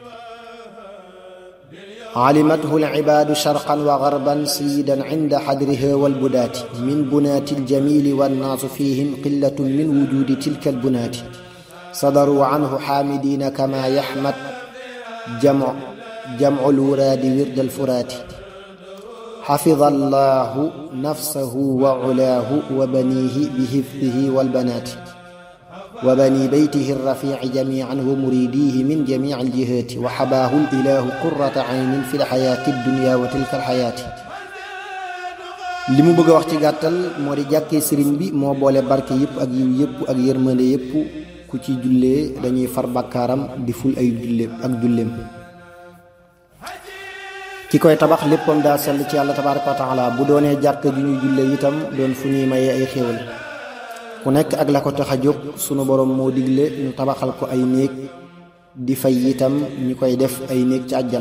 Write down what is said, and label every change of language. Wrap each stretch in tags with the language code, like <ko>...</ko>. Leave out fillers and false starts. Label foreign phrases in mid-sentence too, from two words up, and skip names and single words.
<ar>أمه العباد شرقا و غربا سيدا عند حضره والبداة من بنات الجميل والناس فيهم قلة من وجود تلك البنات صدروا عنه حامدين كما يحمد جمع الوراد ورد الفرات حفظ الله نفسه و علاه و بنيه بحفظه والبنات و بني بيته الرفيع جميعا و مريديه من جميع الجهات و حباه الله قرة عين في الحياة الدنيا و تلك الحياة.</ar> <wo>li mu bëgg a wax ci gàttal moo di jàkkee sëriñ bi moo boole barke yëpp ak yiw yëpp ak yërmande yëpp ku ci jullee dañuy far bakkaaram di ful ay julleem ki koy tabax léppam daa sell ci yàlla</wo> <ar>تبارك و تعالى</ar> <wo>bu doonee jàkk ju ñuy jullee itam doon fu ñuy mayee ay xéewal ku nekk ak la ko tax a jóg sunu borom moo digle ñu tabaxal ko ay néeg di fay itam ñi koy def ay néeg ci àjjana.</wo>